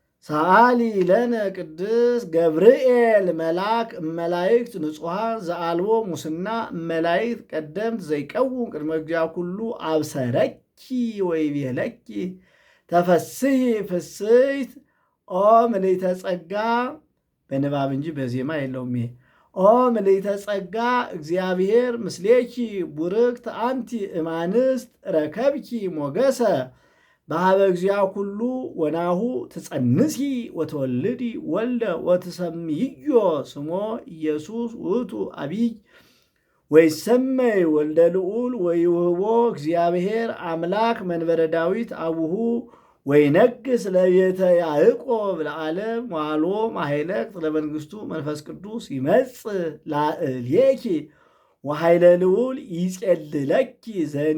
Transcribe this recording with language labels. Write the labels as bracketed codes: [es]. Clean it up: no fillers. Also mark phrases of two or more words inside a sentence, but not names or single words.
[gez] ሰአሊ ለነ ቅዱስ ገብርኤል መልአክ እመላይክት ንጹሐን ዘአልቦ ሙስና እመላይክት ቀደምት ዘይቀውም ቅድመ እግዚአ ኩሉ አብሰረኪ ወይቤለኪ ተፈስሒ ፍስሕት ኦ ምልዕተ ጸጋ። [am] በንባብ እንጂ በዜማ የለውም ይሄ። [gez] ኦ ምልዕተ ጸጋ እግዚአብሔር ምስሌኪ ቡርክት አንቲ እማንስት ረከብኪ ሞገሰ በሃበ እግዚአ ኩሉ ወናሁ ትጸንሲ ወተወልዲ ወልደ ወትሰምይዮ ስሞ ኢየሱስ ውእቱ አቢይ ወይሰመይ ወልደ ልዑል ወይውህቦ እግዚአብሔር አምላክ መንበረ ዳዊት አቡሁ ወይነግስ ለቤተ ያዕቆብ ለዓለም ዋሎ ማይለቅ ለመንግሥቱ መንፈስ ቅዱስ ይመጽእ ላዕሌኪ ወኃይለ ልዑል ይጼልለኪ ዘኒ